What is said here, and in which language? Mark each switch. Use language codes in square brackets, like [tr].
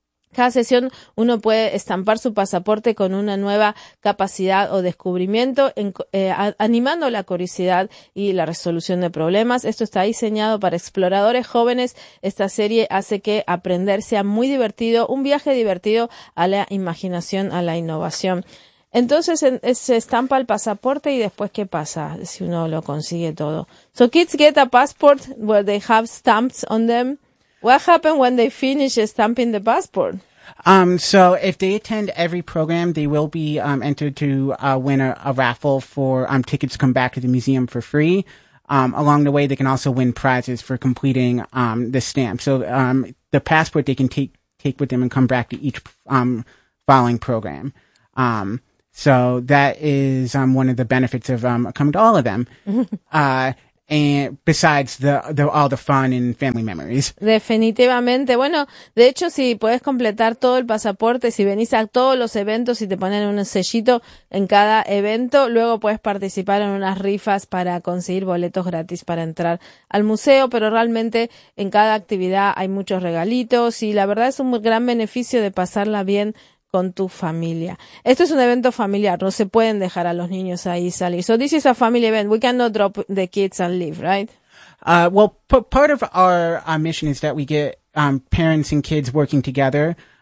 [es] Cada sesión uno puede estampar su pasaporte con una nueva capacidad o descubrimiento, animando la curiosidad y la resolución de problemas. Esto está diseñado para exploradores jóvenes. Esta serie hace que aprender sea muy divertido, un viaje divertido a la imaginación, a la innovación. Entonces se estampa el pasaporte y después ¿qué pasa si uno lo consigue todo? [en] So kids get a passport where they have stamps on them. What happened when they finish stamping the passport? So if they attend every program, they will be entered to win a raffle for tickets to come back to the museum for free. Along the way, they can also win prizes for completing the stamp. So the passport they can take with them and come back to each following program. So that is one of the benefits of coming to all of them. And besides the all the fun and family memories. [es] Definitivamente. Bueno, de hecho, si puedes completar todo el pasaporte, si venís a todos los eventos y te ponen un sellito en cada evento, luego puedes participar en unas rifas para conseguir boletos gratis para entrar al museo. Pero realmente en cada actividad hay muchos regalitos y la verdad es un gran beneficio de pasarla bien con tu familia. Esto es un evento familiar. No se pueden dejar a los niños ahí salir. [en] So this is a family event. We cannot drop the kids and leave, right? Well, part of our mission is that we get parents and kids working together.